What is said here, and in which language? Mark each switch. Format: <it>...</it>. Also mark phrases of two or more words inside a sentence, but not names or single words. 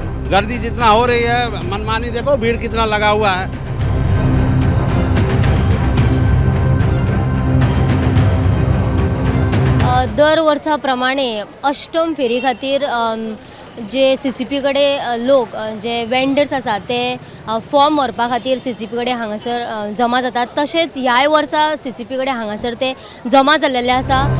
<hi>गर्दी जितना हो रही है, मनमानी देखो भीड़ कितना लगा हुआ है।</hi> <kok>दर वर्साप्रमाणे अष्टम फेरी खातीर जे CCP कडेन लोक जे वेंडर्स आसा ते फॉर्म व्हरपा खातीर CCP कडेन हांगासर जमा जातात, तशेंच ह्याय वर्सा CCP कडेन हांगासर ते जमा जाल्लेले आसा।</kok>